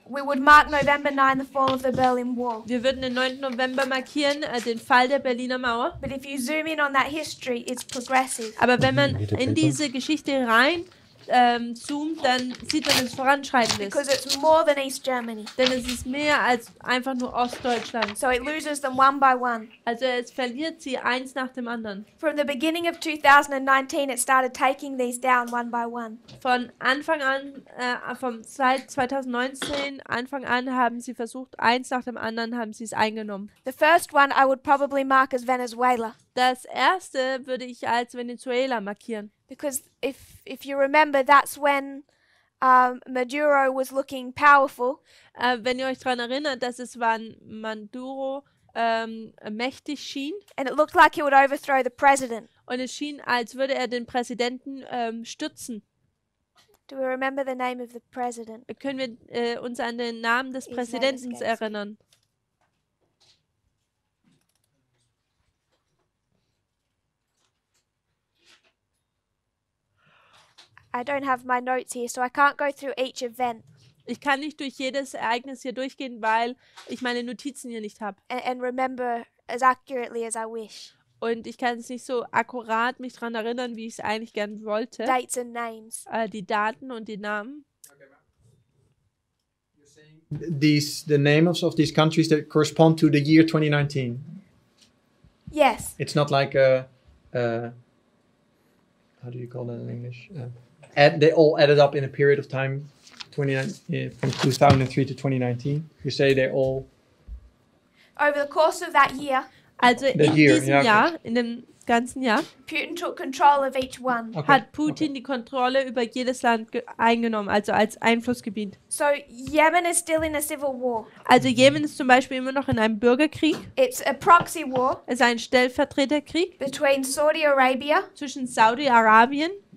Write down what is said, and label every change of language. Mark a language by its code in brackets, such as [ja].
[en] We would mark November 9, the fall of the Berlin Wall. [de] Wir würden den 9. November markieren, den Fall der Berliner Mauer. [en] But if you zoom in on that history, it's progressive. [de] Aber wenn man in diese Geschichte rein zoomt, dann sieht man, dass es voranschreitend [en] Because [de] ist. [en] it's more than East Germany. [de] Denn es ist mehr als einfach nur Ostdeutschland. [en] So it loses them one by one. [de] Also es verliert sie eins nach dem anderen. [en] From the beginning of 2019, it started taking these down one by one. [de] Von Anfang an, seit 2019, Anfang an haben sie versucht, eins nach dem anderen haben sie es eingenommen. [en] The first one I would probably mark as Venezuela. [de] Das erste würde ich als Venezuela markieren. [en] Because if you remember, that's when Maduro was looking powerful. [de] Wenn ihr euch daran erinnert, dass es wann Maduro mächtig schien [en] And it looked like he would overthrow the president. [de] und es schien, als würde er den Präsidenten stützen. [en] Do we remember the name of the president? [de] Können wir uns an den Namen des [en] His [de] Präsidenten [en] name escapes me. [de] erinnern? [en] I don't have my notes here, so I can't go through each event [de] Ich kann nicht durch jedes Ereignis hier durchgehen, weil ich meine Notizen hier nicht habe. [en] and remember as accurately as I wish. [de] Und ich kann es nicht so akkurat mich daran erinnern, wie ich es eigentlich gern wollte. [en] Dates and names. [de] Die Daten und die Namen. [en] The names of these countries that correspond to the year 2019. Yes. It's not like how do you call that in English? They all added up in a period of time, from 2003 to 2019. You say they all. Over the course of that year, [de] Also in diesem Jahr, in dem ganzen Jahr, [en] Putin took control of each one. Okay. [de] hat Putin die Kontrolle über jedes Land eingenommen, also als Einflussgebiet. [en] So Yemen is still in a civil war. [de] Also Jemen ist zum Beispiel immer noch in einem Bürgerkrieg. [en] It's a proxy war [de] Es ist ein Stellvertreterkrieg [en] between Saudi Arabia [de] zwischen Saudi-Arabien